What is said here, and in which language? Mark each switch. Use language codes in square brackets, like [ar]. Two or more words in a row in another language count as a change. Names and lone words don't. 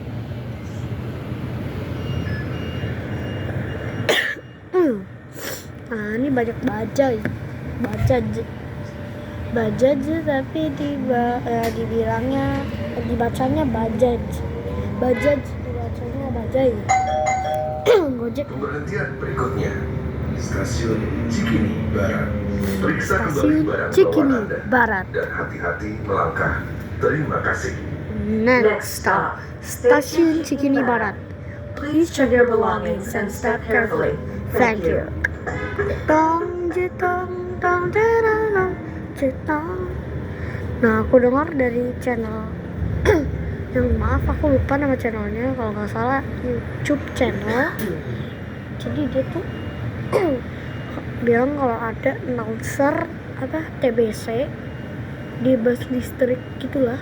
[id] Nah ini banyak bajaj tapi dibacanya bajaj dibacanya bajaj. Gojek. Pemberhentian berikutnya stasiun Cikini Barat. Periksa kembali Stasiun barang bawaan Cikini Anda Barat. dan hati-hati melangkah. Terima kasih. [en] Next stop, Stasiun Cikini Barat. Please check your belongings and step carefully. Thank you. Tong jetong tong jetong jetong. [id] Nah aku dengar dari channel yang maaf aku lupa nama channelnya, kalau nggak salah YouTube channel. Jadi dia tuh bilang kalau ada announcer TBC di bus listrik gitulah.